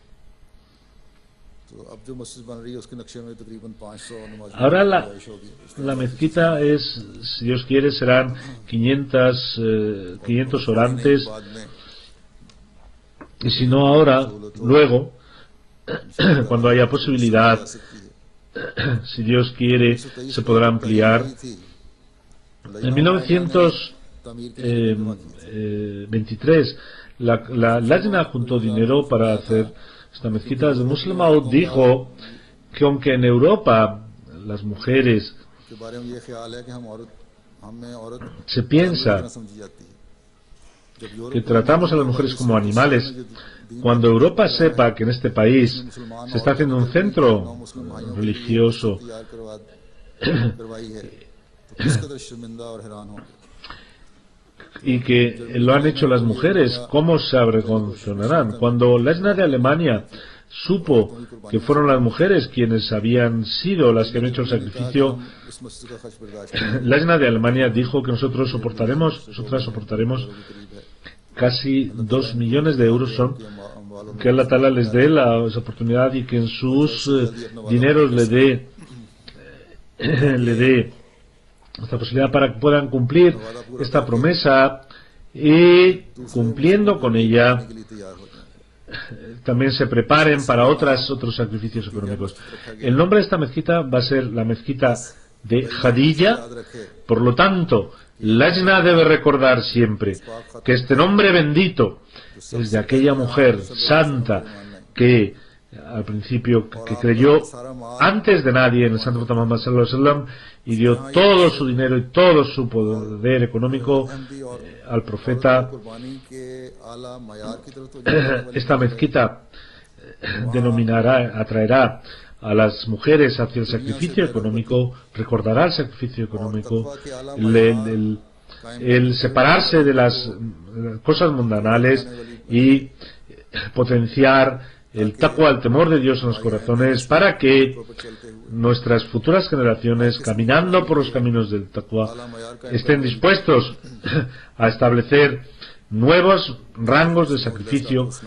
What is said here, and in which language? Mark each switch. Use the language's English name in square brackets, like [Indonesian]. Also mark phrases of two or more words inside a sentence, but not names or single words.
[Urdu] تو اب جو مسجد بن رہی ہے اس کے نقشے میں تقریباً 500 نمازی [Spanish] Ahora [Urdu] رہائش ہوگی. [Spanish] la mezquita es, si Dios quiere, serán 500 orantes, [Urdu] بعد میں [Spanish] y si no ahora, luego, cuando haya posibilidad, si Dios quiere, se podrá ampliar. En 1923, la Lajna juntó dinero para hacer esta mezquita. El Muslim Maud dijo que aunque en Europa las mujeres [Urdu] کے بارے میں یہ خیال ہے کہ ہمیں عورت [Spanish] se piensa [Urdu] سمجھی جاتی ہے۔ جب یورپ [Spanish] que tratamos a las mujeres como animales, cuando Europa sepa que en este país se está haciendo un centro religioso [Urdu] تیار کروائی ہے تو کس قدر شرمندہ اور حیران ہوں گے. [Spanish] y que lo han hecho las mujeres, ¿cómo se avergonzarán? Cuando la Lajna de Alemania supo que fueron las mujeres quienes habían sido las que han hecho el sacrificio, [Urdu] اس مسجد کا خرچ برداشت کرنے [Spanish] la Lajna de Alemania dijo que nosotras soportaremos casi 2 millones de euros son, que Allah Ta'ala les dé esa oportunidad y que en sus dineros le dé esta posibilidad para que puedan cumplir esta promesa, y cumpliendo con ella [Urdu] کے لیے تیار ہو جائے. [Spanish] también se preparen para otros sacrificios económicos. El nombre de esta mezquita va a ser la mezquita de Khadija. [Urdu] یاد رکھے [Spanish] Por lo tanto, Lajna debe recordar siempre que este nombre bendito es de aquella mujer santa que al principio que creyó antes de nadie en el Santo Profeta Muhammad [Arabic] صلى الله عليه وسلم [Spanish] y dio todo su dinero y todo su poder económico al profeta. [Urdu] قربانی کے اعلیٰ معیار کی طرف تو [Spanish] Esta mezquita atraerá a las mujeres hacia el sacrificio económico, recordará el sacrificio económico, el separarse de las cosas mundanales y potenciar el taqwa, el temor de Dios en los corazones, para que nuestras futuras generaciones, caminando por los caminos del taqwa, estén dispuestos a establecer nuevos rangos de sacrificio.